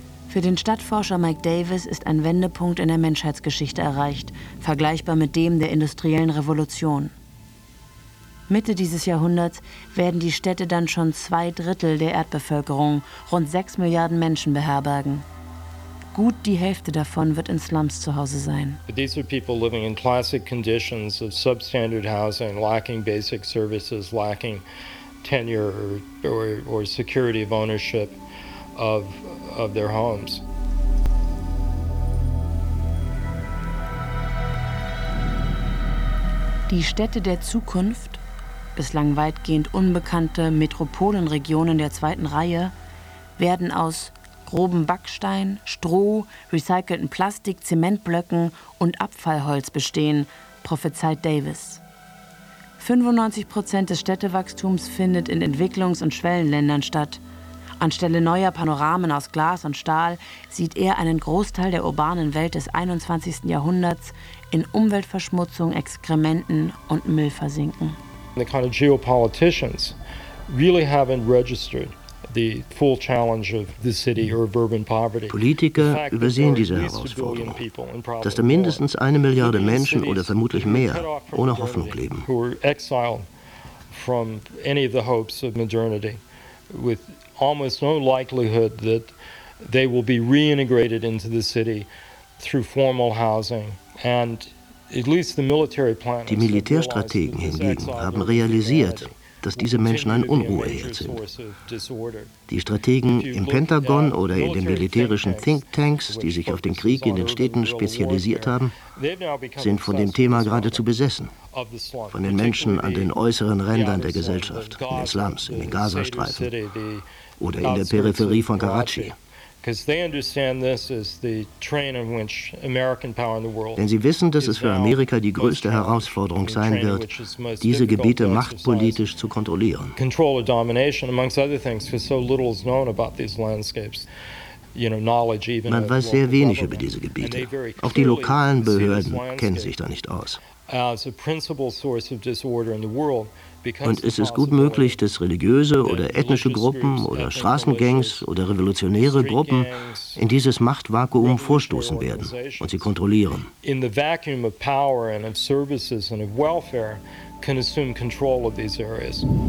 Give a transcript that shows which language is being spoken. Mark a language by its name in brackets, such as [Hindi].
[German] Für den Stadtforscher Mike Davis ist ein Wendepunkt in der Menschheitsgeschichte erreicht, vergleichbar mit dem der industriellen Revolution. Mitte dieses Jahrhunderts werden die Städte dann schon 2/3 der Erdbevölkerung, rund 6 Milliarden Menschen, beherbergen. Gut die Hälfte davon wird in Slums zu Hause sein. [English] These are people living in classic conditions of substandard housing, lacking basic services, lacking tenure or security of ownership of their homes. [German] Die Städte der Zukunft, bislang weitgehend unbekannte Metropolenregionen der zweiten Reihe, werden aus groben Backstein, Stroh, recycelten Plastik, Zementblöcken und Abfallholz bestehen, prophezeit Davis. 95% des Städtewachstums findet in Entwicklungs- und Schwellenländern statt. Anstelle neuer Panoramen aus Glas und Stahl sieht er einen Großteil der urbanen Welt des 21. Jahrhunderts in Umweltverschmutzung, Exkrementen und Müll versinken. [English] The kind of geopolitics really haven't registered the full challenge of the city or urban poverty. [German] Politiker übersehen diese Herausforderung, dass da mindestens 1 Milliarde Menschen oder vermutlich mehr ohne Hoffnung leben. [English] Who are exiled from any of the hopes of modernity, with almost no likelihood that they will be reintegrated into the city through formal housing. [German] Die Militärstrategen hingegen haben realisiert, dass diese Menschen ein Unruheherd sind. Die Strategen im Pentagon oder in den militärischen Thinktanks, die sich auf den Krieg in den Städten spezialisiert haben, sind von dem Thema geradezu besessen. Von den Menschen an den äußeren Rändern der Gesellschaft, in den Slums, in den Gazastreifen oder in der Peripherie von Karachi. Denn sie wissen, dass es für Amerika die größte Herausforderung sein wird, diese Gebiete machtpolitisch zu kontrollieren. [English] Control or domination, amongst other things, because so little is known about these landscapes. [German] Man weiß sehr wenig über diese Gebiete. Auch die lokalen Behörden kennen sich da nicht aus. [English] As a principal source of disorder in the world. [German] Und es ist gut möglich, dass religiöse oder ethnische Gruppen oder Straßengangs oder revolutionäre Gruppen in dieses Machtvakuum vorstoßen werden und sie kontrollieren. [English] In the vacuum of power and of services and of welfare can assume control of these areas.